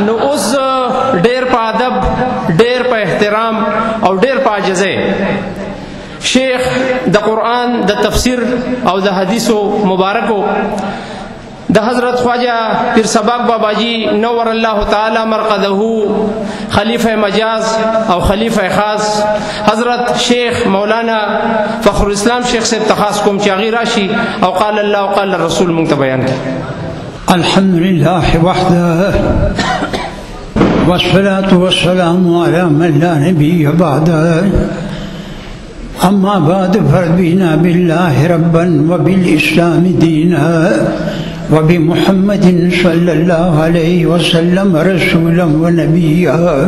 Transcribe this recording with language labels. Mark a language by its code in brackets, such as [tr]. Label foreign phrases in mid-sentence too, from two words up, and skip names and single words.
[ps] نو اوس ډېر په ادب ډېر په احترام او ډېر په عاجزۍ شیخ د قرآن د تفسیر او د حدیثو مبارکو د حضرت خواجہ پیر سباق باباجی [ar] نور اللہ تعالی مرقدہ [ps] خلیفہ مجاز او خلیفہ خاص حضرت شیخ مولانا فخر الاسلام شیخ سے تخاص کوم چاغی راشی او [ar] قال اللہ و قال الرسول [ps] منگ بیان کی. [ar] الحمدللہ وحدہ والصلاة والسلام على من لا نبي بعده أما بعد فرضنا بالله ربا وبالإسلام دينا وبمحمد صلى الله عليه وسلم رسولا ونبيا